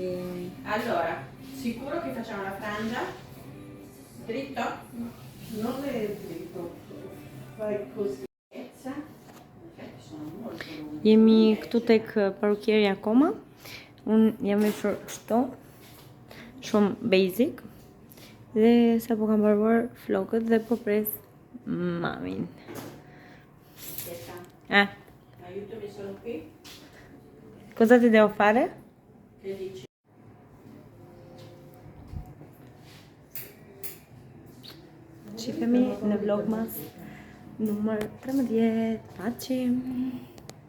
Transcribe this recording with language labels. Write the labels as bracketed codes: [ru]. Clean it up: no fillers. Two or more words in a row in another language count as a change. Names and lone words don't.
[it] Allora, sicuro che facciamo la frangia? Dritto? Non è dritto. Fai così. [sq] Jemi këtu tek parukjerja akoma. Unë jam veshur kështu, shumë basic. Dhe sa po kam mbaruar flokët dhe po pres mamin. [it] Aiutami solo qui. Cosa ti devo fare? Che dici? [sq] Shikemi në vlogmas numër 13. Paqim!